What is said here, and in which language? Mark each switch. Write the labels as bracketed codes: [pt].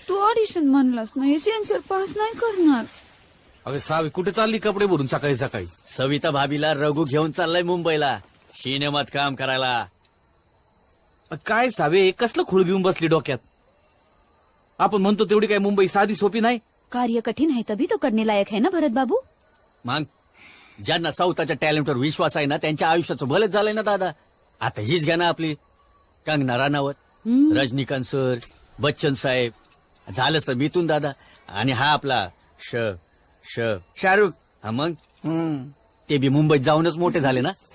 [mr] तू audition म्हणलास ना, हे सेन्सर पास नाही करणार. अगं सावी कुठे चालली कपडे भरून सकाळी सकाळी? सविता भाभीला रघु घेऊन चाललाय मुंबईला सिनेमात काम करायला. काय सावे कसलं खूळ घेऊन बसली डोक्यात? आपण म्हणतो तेवढी काय मुंबई साधी सोपी नाही. [hi] कार्य कठीण है तभी तो करने लायक है ना भरत बाबू. [mr] मग ज्यांना स्वतःच्या टॅलेंटवर विश्वास आहे ना त्यांच्या आयुष्याचं भलंच झालंय ना दादा. आता हीच घ्या ना आपली कंगना राणावत, रजनीकांत सर, बच्चन साहेब, झालंच तर मिथून दादा, आणि हा आपला शाहरुख. हा मग ते बी मुंबईत जाऊनच मोठे झाले ना.